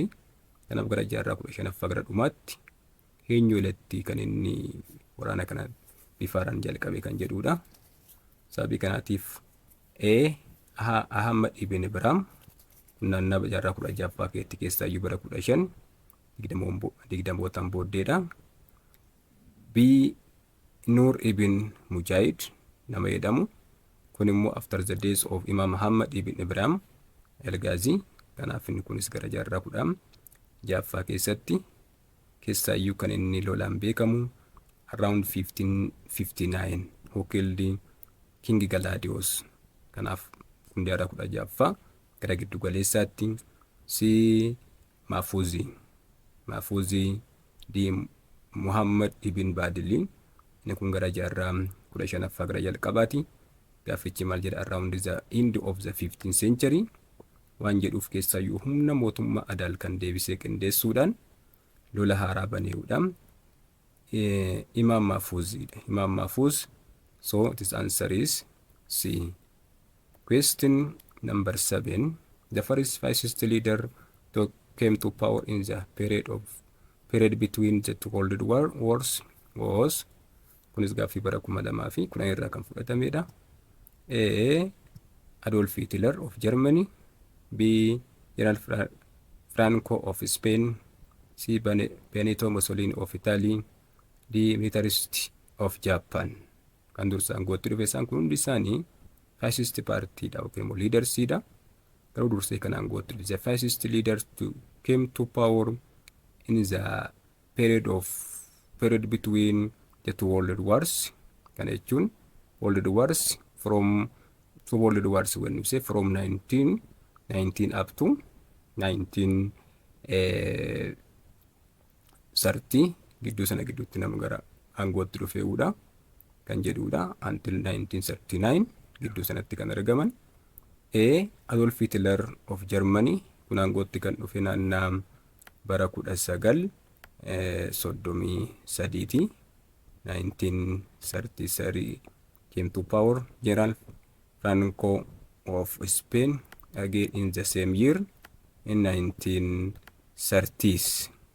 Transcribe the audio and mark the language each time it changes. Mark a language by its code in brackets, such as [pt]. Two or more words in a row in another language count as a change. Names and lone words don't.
[om] Kanaaf gara jaarraa 15ffaa gara dhumaatti eenyu jalatti kan inni waraana kana bifaaraan jalqabe kan jedhudha. Sababii kanaatiif Ahmad ibn Ibrahim naannoo jaarraa 16ffaa keessaayyuu bara 1520 booddeedha. B. Nur ibn Mujahid nama jedhamu. Kun immoo [en] after the days of Imam Muhammad ibn Ibrahim al-Ghazi. [om] Kanaaf inni kunis gara jaarraa 16ffaa keessaayyuu kan inni lolaan beekamu [en] around 1559 who killed King Galadios. [om] Kanaaf kun jaarraa 16ffaa gara giddu galeessaatti. Si Mahfuzi di Muhammad ibn Badilin inni kun gara jaarraa 15ffaa gara jalqabaati. Gaaffichi maal jedha? [en] Around the end of the 15th century [om] waan jedhuuf keessaayyuu humna mootummaa Adal kan deebisee qindeessuudhaan lola haaraa baneeruudhaan Imam Mahfuz. [en] So this answer is C. Question number 7. The first fascist leader came to power in the period between the two world wars was. [om] Kunis gaaffii bara 2010 irraa kan fudhatamedha. [en] A. Adolf Hitler of Germany. B. General Franco of Spain. C. Benito Mussolini of Italy. D. Militarist of Japan. [om] Kan dursaan gootti dhufe isaan kun hundi isaanii fascist partiidha yookiin immoo leadersiidha. Garuu dursee kanaan gootti dhufe. [en] The fascist leaders came to power in the period between the two world wars. [om] Kana jechuun [en] world wars from when you say from 1919 up to 1930 [om] gidduu sana gidduutti nama gara aangootti dhufeedha kan jedhudha. Until 1939 gidduu sanatti kan argaman. [en] A. Adolf Hitler of Germany. [om] Kun aangootti kan dhufe naannaa bara 1933 [en] 1933 came to power. General Franco of Spain again in the same year in 1930s.